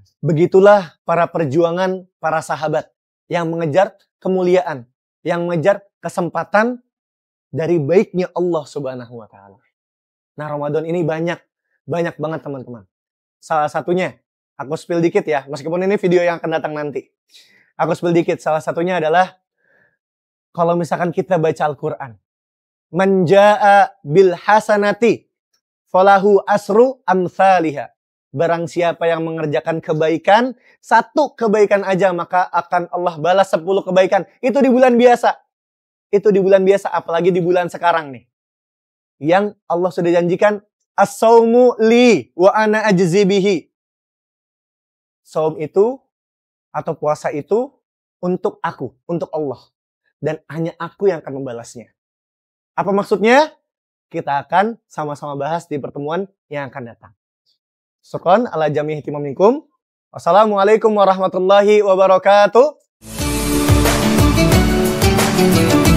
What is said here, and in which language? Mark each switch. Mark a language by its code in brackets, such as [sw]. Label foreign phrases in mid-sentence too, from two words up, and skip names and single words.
[id] Begitulah para perjuangan para sahabat yang mengejar kemuliaan, yang mengejar kesempatan dari baiknya Allah [ar] سبحانه وتعالى. [id] Nah, Ramadan ini banyak banget teman-teman. Salah satunya, aku spill dikit ya, meskipun ini video yang akan datang nanti. Aku spill dikit, salah satunya adalah kalau misalkan kita baca Al-Qur'an. [ar] من جاء بالحسنة فله عشر أمثالها. [id] Barang siapa yang mengerjakan kebaikan, 1 kebaikan aja, maka akan Allah balas 10 kebaikan. Itu di bulan biasa. Itu di bulan biasa, apalagi di bulan sekarang nih. Yang Allah sudah janjikan, [ar] الصوم لي وأنا أجزي به. [id] Saum itu, atau puasa itu, untuk aku, untuk Allah. Dan hanya aku yang akan membalasnya. Apa maksudnya? Kita akan sama-sama bahas di pertemuan yang akan datang. [ar] شكرا على جميع اهتمام منكم والسلام عليكم ورحمة الله وبركاته.